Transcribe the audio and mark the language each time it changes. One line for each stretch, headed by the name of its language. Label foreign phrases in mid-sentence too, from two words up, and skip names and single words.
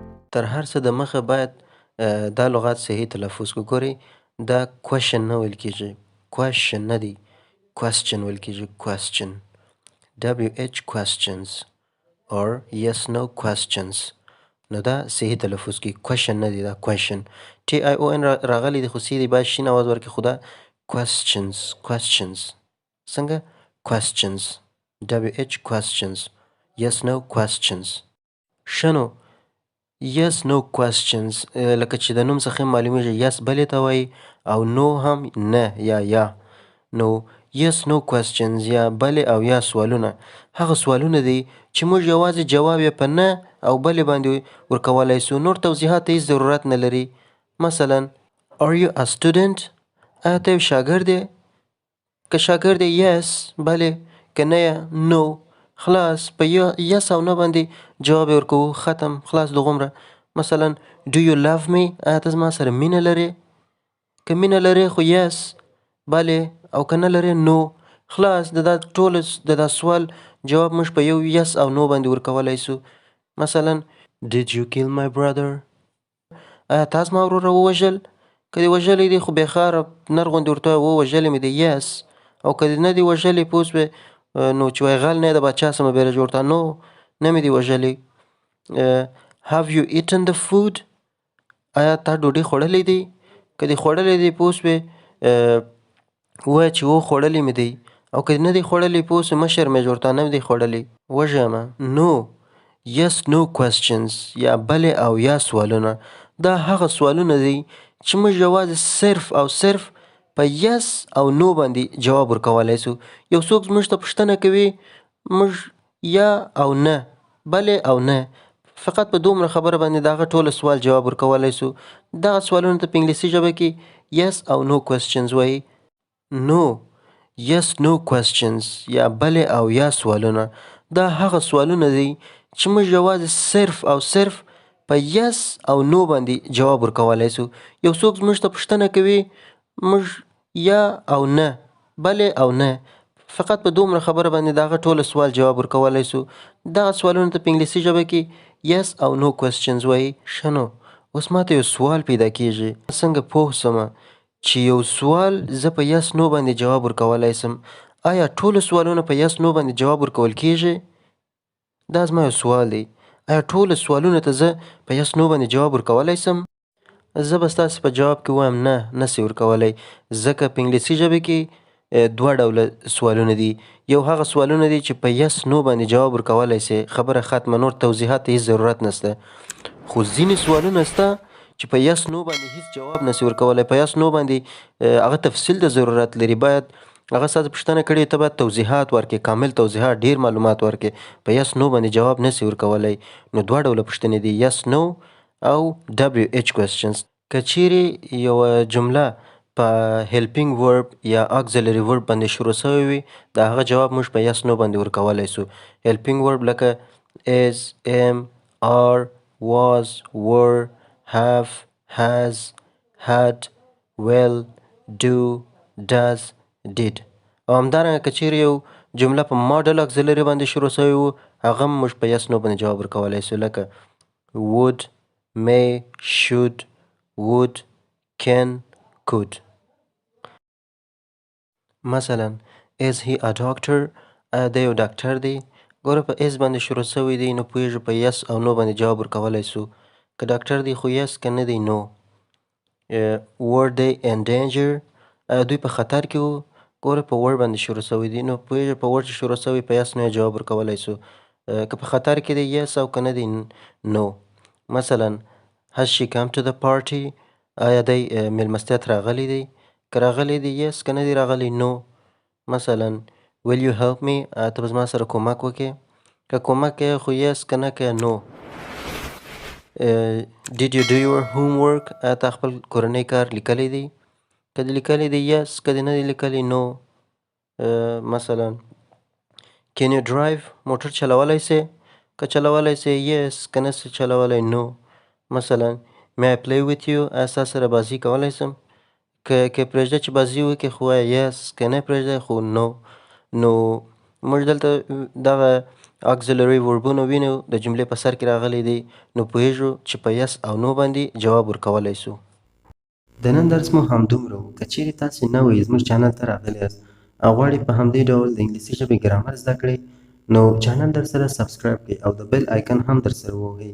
Pashto: تر هر څه دمخه باید دا لغات صحیح تلفظ کړو. ګورئ دا question نه ویل کېږي، question نه دی، question ویل کېږي question.
English: WH questions or yes no questions.
Pashto: نو دا صحیح تلفظ کی question نه دی، دا question. TION راغلی دی خو سی دی باید شین اواز ورکړي، خو دا
English: questions questions
Pashto: څنګه questions.
English: WH questions yes no questions.
Pashto: ښه نو
English: yes no questions
Pashto: لکه چې د نوم څخه معلومیږي yes بلې ته وایي او no هم نه یا. نو
English: yes no questions
Pashto: یا بلې او یا سوالونه هغه سوالونه دي چې موږ یوازې جواب یې په نه او بلې باندې ورکولی سو، نور توضیحات ته هیڅ ضرورت نه لري. مثلا
English: are you a student؟
Pashto: آیا ته یو شاګرد یې؟ که شاګرد یې yes بلې، که نه یې no. خلاص په yes او نه باندې جواب یې ورکوو، ختم، خلاص دغومره. مثلا
English: do you love me؟
Pashto: آیا ته زما سره مینه لرې؟ که مینه لرې خو yes بلې، او که نه لرې no. خلاص د دا سوال جواب موږ په یو yes او no باندې ورکولی سو. مثلا
English: did you kill my brother؟
Pashto: آیا تا زما وروره ووژل؟ که دې وژلی دی خو بېخاره نر غوندې ورته ووایه ووژلی مې دی yes، او که دې نه دی وژلی پوه سوې نو چې وایي غل نه یې د باچا سمه بیره جوړ ته نو نه مې دی وژلی.
English: have you eaten the food؟
Pashto: آیا تا ډوډۍ خوړلی دی؟ که دې خوړلی دی پوه سوې ووایه چې و خوړلی مې دی، او که نه دی خوړلی پوه سوې مه شرمېږه ورته نه دی خوړلی وږی یمه. نو
English: yes no questions
Pashto: یا بلې او یا سوالونه دا هغه سوالونه دي چې موږ یوازې صرف او صرف په yes او no باندې جواب ورکولی سو. یو څوک زموږ ته پوښتنه کوي موږ یا او نه، بلې او نه، فقط په دومره خبره باندې د هغه ټوله سوال جواب ورکولی سو. دغه سوالونو ته په انګلیسي ژبه کې yes او
English: no questions
Pashto: وایي. نو
English: yes no questions
Pashto: یا بلې او یا سوالونه دا هغه سوالونه دي چې موږ یوازې صرف او صرف په yes او no باندې جواب ورکولی سو. یو څوک زموږ ته پوښتنه کوي موږ یا او نه، بلې او نه، فقط په دومره خبره باندې د هغه ټوله سوال جواب ورکولی سو. دغه سوالونو ته په انګلیسي ژبه کې yes او
English: no questions
Pashto: وایي. ښه نو اوس ماته یو سوال پیدا کېږي، څنګه پوه سمه چې یو سوال زه په
English: yes no
Pashto: باندې جواب ورکولی سم؟ آیا ټولو سوالونه په
English: yes no
Pashto: باندې جواب ورکول کېږي؟ دا زما یو سوال دی. آیا ټولو سوالونو ته زه په
English: yes no
Pashto: باندې جواب ورکولی سم؟ زه به ستاسې په جواب کې وایم نه، نسې ورکولی، ځکه په انګلیسي ژبه کې دوه ډوله سوالونه دي. یو هغه سوالونه دي چې په
English: yes no
Pashto: باندې جواب ورکولی سې، خبره ختمه، نور توضیحات ته هېڅ ضرورت نشته. خو ځینې سوالونه شته چې په
English: yes no
Pashto: باندې هېڅ جواب نسې ورکولی، په
English: yes no
Pashto: باندې هغه تفصیل د ضرورت لري، باید هغه ستا پوښتنه کړې ته باید توضیحات ورکړې، کامل توضیحات، ډېر معلومات ورکړې. په
English: yes no
Pashto: باندې جواب نسې ورکولی. نو دوه ډوله پوښتنې دي
English: yes no
Pashto: او
English: WH questions.
Pashto: که چیرې یوه جمله په
English: helping verb
Pashto: یا
English: auxiliary verb
Pashto: باندې شروع سوی وي د هغه جواب موږ په
English: yes no
Pashto: باندې ورکولی سو.
English: helping verb لکه is، am، are، was، were، have، has، had، will، do، does، did.
Pashto: او همدارنګه که چیرې یو جمله په
English: model auxiliary
Pashto: باندې شروع سوی و هغه هم موږ په
English: yes no
Pashto: باندې جواب ورکولی سو، لکه
English: would، may، should، would، can، could. مثلا is he a doctor؟
Pashto: آیا دی یو ډاکټر دی؟ ګوره په is باندې شروع سوی دی نو پوهېږو په yes او no باندې جواب ورکولی سو. که ډاکټر دی خو yes، که نه دی no. were they in danger؟ آیا دوی په خطر کې وو؟ ګوره په were باندې شروع سوی دی نو پوهېږو په were چې شروع سوی په
English: yes no
Pashto: یې جواب ورکولی سو. که په خطر کې دی yes، او که نه دی no.
English: مثلا has she come to the party؟
Pashto: آیا دی میلمستیا ته راغلی دی؟ که راغلی دی yes، که نه دی راغلی no. مثلا
English: will you help me؟
Pashto: آیا ته به زما سره کومک وکړې؟ که کومک کوې خو yes، که نه کوې no.
English: did you do your homework؟
Pashto: آیا تا خپل کورنی کار لیکلی دی؟ که دې لیکلی دی yes، که دې نه دی لیکلی no. مثلا
English: can you drive؟
Pashto: موټر چلولی سې؟ که چلولی سې yes، که نه سې چلولی no. مثلا
English: may I play with you؟
Pashto: آیا ستا سره بازي کولی سم؟ که پرېږده چې بازي وکړې خو وایه yes، که نه پرېږده خو no. نو موږ دلته دغه
English: auxiliary verbونه
Pashto: وینو د جملې په سر کې راغلی دی نو پوهیږو چې په یس او نو باندې جواب ورکولی سو. د نن درس مو همدومره و. که چیرې تاسې نوی زموږ چانل ته راغلي یاست او غواړئ په همدې ډول د انګلیسي ژبې ګرامر زده کړئ نو چانل درسره سبسکرایب کړئ او د
English: bell icon
Pashto: هم درسره ووهئ.